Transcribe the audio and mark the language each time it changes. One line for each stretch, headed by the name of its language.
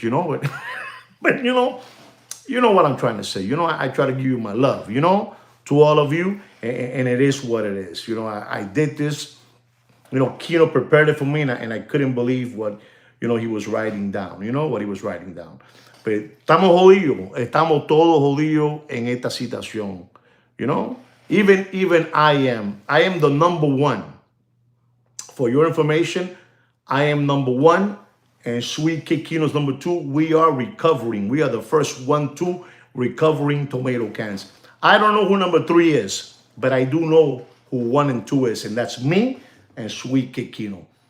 English: But, but you know what I'm trying to say. I try to give you my love. To all of you, and it is what it is. I did this. Kino prepared it for me, and I couldn't believe what, he was writing down. What he was writing down.
Spanish: Pero estamos jodidos, estamos todos jodidos en esta situación.
English: Even I am the number one. For your information, I am number one, and Sweet Kid Kino's number two. We are recovering. We are the first 1-2 recovering tomato cans. I don't know who number 3 is, but I do know who 1 and 2 is, and that's me and Sweet Kid Kino.